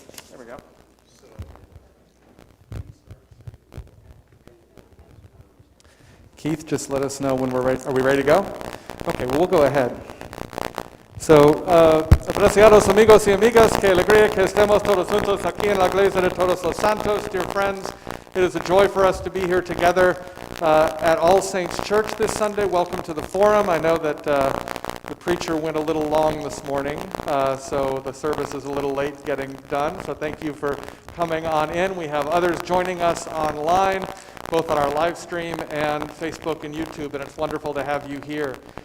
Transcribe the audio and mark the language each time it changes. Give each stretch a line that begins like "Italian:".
English: There we go. Keith, just let us know when we're ready. Are we ready to go? Okay, well, we'll go ahead.
Spanish: So, apreciados amigos y amigas, qué alegría que estemos todos juntos aquí en la iglesia de todos los santos.
English: Dear friends, it is a joy for us to be here together at All Saints Church this Sunday. Welcome to the forum. I know that the preacher went a little long this morning, so the service is a little late getting done. So thank you for coming on in. We have others joining us online, both on our live stream and Facebook and YouTube, and it's wonderful to have you here.